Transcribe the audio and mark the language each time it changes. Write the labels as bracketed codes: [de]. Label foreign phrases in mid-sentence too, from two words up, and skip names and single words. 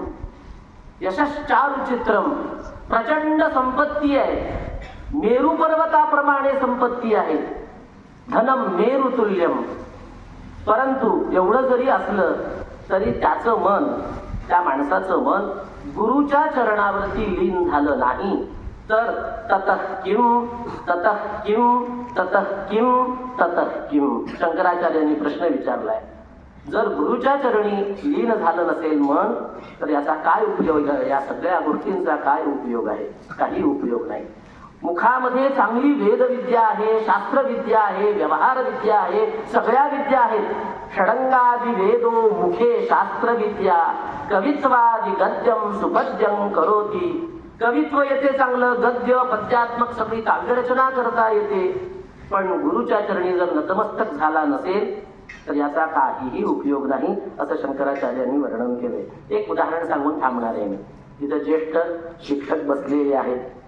[mr] यशश्चारुचित्रम, प्रचंड संपत्ती आहे, मेरू पर्वताप्रमाणे संपत्ती आहे, [sa] धनम मेरुतुल्यम. [mr] परंतु एवढं जरी असलं तरी त्याचं मन, त्या माणसाचं मन गुरुच्या चरणावरती लीन झालं नाही, तर [sa] ततः किम ततः किम ततः किम ततः किम. [mr] शंकराचार्यांनी प्रश्न विचारलाय, जर गुरुच्या चरणी लीन झालं नसेल मन, तर याचा काय उपयोग आहे? या सगळ्या गोष्टींचा काय उपयोग आहे? काही उपयोग नाही. मुखामध्ये चांगली वेदविद्या आहे, शास्त्रविद्या आहे, व्यवहार विद्या आहे, सगळ्या विद्या आहेत. [sa] षडंगादि वेदो मुखे शास्त्रविद्या, कवित्वादि गद्यम सुपद्यम करोती. [mr] कवित्व येते चांगलं, गद्य पद्यात्मक सगळी काव्यरचना करता येते, पण गुरुच्या चरणी जर नतमस्तक झाला नसेल तर याचा काहीही उपयोग नाही, असं शंकराचार्यांनी वर्णन केलंय. एक उदाहरण सांगून थांबणार आहे मी. तिथं ज्येष्ठ शिक्षक बसलेले आहेत.